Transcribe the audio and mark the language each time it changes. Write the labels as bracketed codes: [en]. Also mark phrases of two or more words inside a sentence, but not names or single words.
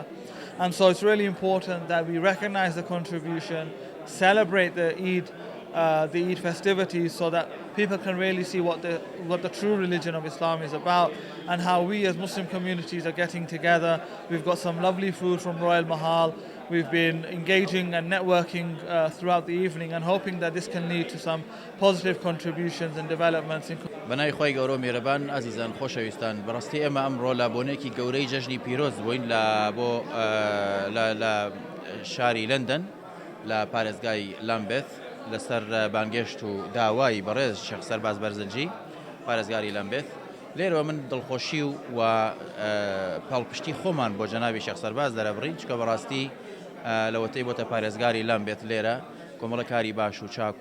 [en] And so it's really important that we recognize the contribution, celebrate the Eid festivities so that people can really see what the true religion of Islam is about and how we as Muslim communities are getting together. We've got some lovely food from Royal Mahal. We've been engaging and networking throughout the evening and hoping that this can lead to some positive contributions and developments. [ckb] بەناوی خۆی گەورە و میێرەبان ئازیزان خۆشەویستان، بەڕاستی ئێمە ئەمڕۆ لە بۆنێکی گەورەی جەژنی پیرۆز بووین لە شاری لندن لە پارێزگای لامبێت لەسەر بانگێشت و داوای بەڕێز شێخ سەرباز بەرزنجی پارێزگاری لامبێت لێرەوە من دڵخۆشی و پاڵپشتی خۆمان بۆ جەنابی شێخ سەرباز دەرەبڕین چکە بەڕاستی لەوەتەی بۆتە پارێزگاری لامبێت لێرە کۆمەڵە کاری باش و چاک و